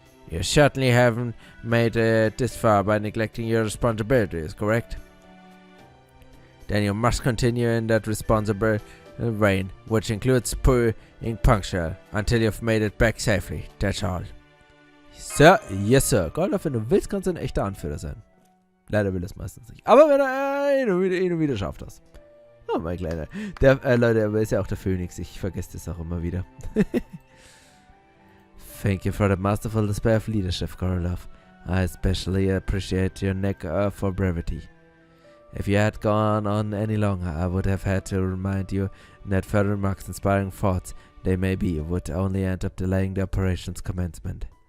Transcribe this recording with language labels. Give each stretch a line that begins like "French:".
English: You certainly haven't made it this far by neglecting your responsibilities, correct? Then you must continue in that responsible vein, which includes being punctual until you've made it back safely. That's all. Sir, yes, Sir.
German: Goredofl, wenn du willst, kannst du ein echter Anführer sein. Leider will es meistens nicht. Aber wenn er wieder schafft das. Oh, mein Kleiner. Leute, aber ist ja auch der Phönix. Ich vergesse das auch immer wieder.
English: Thank you for the masterful display of leadership, Goredofl. I especially appreciate your knack for brevity. If you had gone on any longer, I would have had to remind you that further remarks, inspiring thoughts they may be, would only end up delaying the operation's commencement.